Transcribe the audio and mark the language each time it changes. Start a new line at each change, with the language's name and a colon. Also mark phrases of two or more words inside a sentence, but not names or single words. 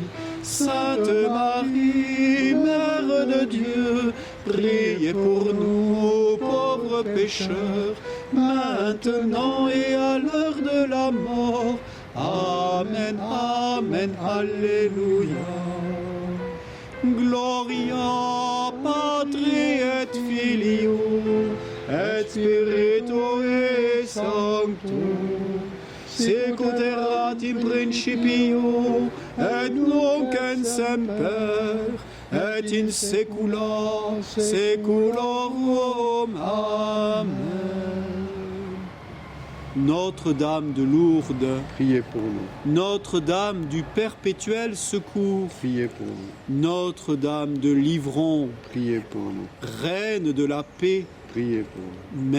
French: Sainte Marie, Mère de Dieu, priez pour nous, pauvres pécheurs, maintenant et à l'heure de la mort. Amen, Amen, Alléluia.
Latin: Gloria Patri et Filio et Spiritui Sancto, sicut in principio et nunc et semper et in saecula saeculorum.
French: Amen. Notre-Dame de Lourdes, priez pour nous. Notre-Dame du perpétuel secours, Priez pour nous. Notre-Dame de Livron, Priez pour nous. Reine de la paix, Priez pour nous.